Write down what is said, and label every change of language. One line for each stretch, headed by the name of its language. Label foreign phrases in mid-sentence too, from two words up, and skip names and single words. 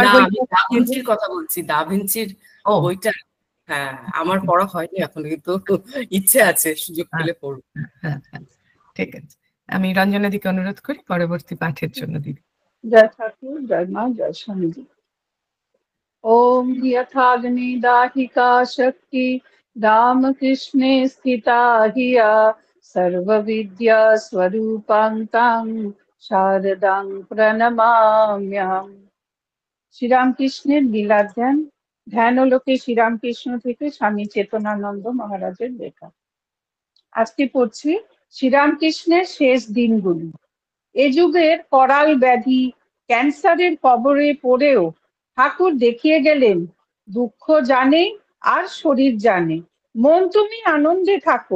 Bangla: না, আমি বইটা দা ভিঞ্চির কথা বলছি, দা ভিঞ্চির ও বইটা। হ্যাঁ, আমার পড়া হয়নি এখনো, কিন্তু ইচ্ছে আছে, সুযোগ পেলে পড়বো। হ্যাঁ হ্যাঁ, ঠিক আছে। আমি রঞ্জনাদিকে অনুরোধ করি পরবর্তী পাঠের জন্য দিদি। জয় ঠাকুর, জয় মা, জয় স্বামীজি।
Sanskrit: ओम यथाग्नि दाहिका शक्ति रामकृष्णे स्थिता हिया सर्वविद्या स्वरूपांतां शारदां प्रणमाम्यहम्।
Bangla: শ্রীরামকৃষ্ণের লীলা ধ্যান। ধ্যানলোকে শ্রীরামকৃষ্ণ থেকে স্বামী চেতনানন্দ মহারাজের লেখা। আজকে পড়ছি শ্রীরামকৃষ্ণের শেষ দিনগুলি। এ যুগের করাল ব্যাধি ক্যান্সারের কবরে পড়েও ঠাকুর দেখিয়ে গেলেন দুঃখ জানে আর শরীর জানে, মন তুমি আনন্দে থাকো।